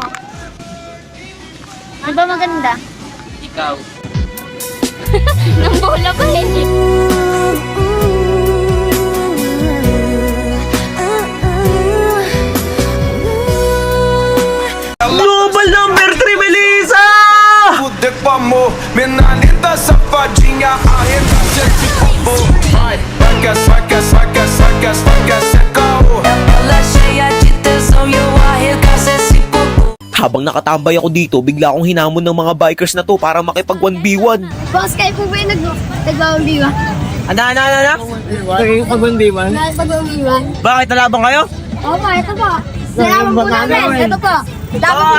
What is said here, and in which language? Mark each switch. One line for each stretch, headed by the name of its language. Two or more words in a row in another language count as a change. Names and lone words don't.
Filipino: Ano ba maganda? Ikaw. Nang bola pa eh.
English: Global number 3, Melissa!
Portuguese: Fuder com amor, menalida safadinha, arrebata esse popô. Vai, saca, saca, saca, saca, saca, saca, Ela cheia de tesão e eu arregaço esse popô.
Filipino: Habang nakatambay ako dito, bigla akong hinamon ng mga bikers na to para makipag 1v1. Boss, kayo po ba yung nag-1v1? Ano? Pag-1v1. Nag-1v1? Bakit nalaban kayo? Oo pa, ito po. Salamat po namin. Ito po. Dapat po